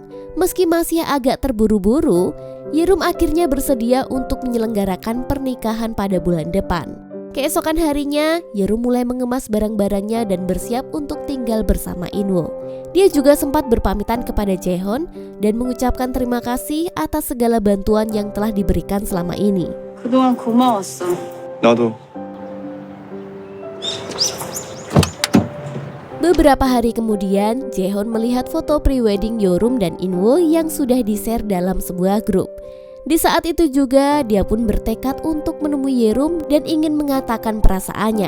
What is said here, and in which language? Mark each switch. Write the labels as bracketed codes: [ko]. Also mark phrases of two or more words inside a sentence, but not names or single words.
[id] Meski masih agak terburu-buru, Yerum akhirnya bersedia untuk menyelenggarakan pernikahan pada bulan depan. Keesokan harinya, Yerum mulai mengemas barang-barangnya dan bersiap untuk tinggal bersama Inwo. Dia juga sempat berpamitan kepada Jaehyun dan mengucapkan terima kasih atas segala bantuan yang telah diberikan selama ini. [ko] 그동안 고마웠어. 나도. [id] Beberapa hari kemudian, Jaehyun melihat foto pre-wedding Yerum dan Inwo yang sudah di-share dalam sebuah grup. Di saat itu juga, dia pun bertekad untuk menemui Yerum dan ingin mengatakan perasaannya.